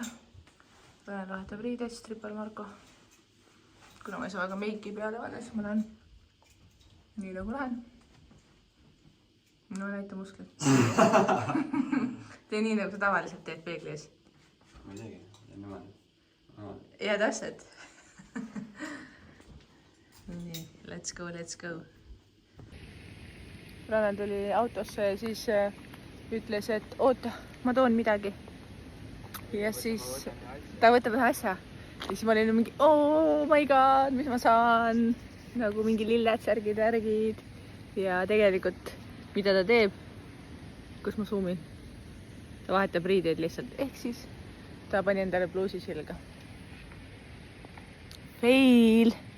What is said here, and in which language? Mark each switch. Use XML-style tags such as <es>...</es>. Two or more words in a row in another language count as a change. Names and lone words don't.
<et>Ranel vahetab riideid, Stripper Marko. Kuna ma ei saa väga meiki peale panna, siis ma lähen nii nagu lähen. No näita musklit. Tee nii nagu sa tavaliselt teed peegli ees. Ma ei teegi, niimoodi. Ja täpselt. Nii,</et> <en>let's go.</en> <et>Ranel tuli autosse ja siis ütles, et oota, ma toon midagi. Ja siis ta võtab ühe asja. Ja siis ma olin mingi,</et> <en>oh my god,</en> <et>mis ma saan? Nagu mingi lilled, särgid, värgid. Ja tegelikult, mida ta teeb, kus ma zoomin? Ta vahetab riideid lihtsalt. Ehk siis ta pani endale bluusi selga. Fail!</et>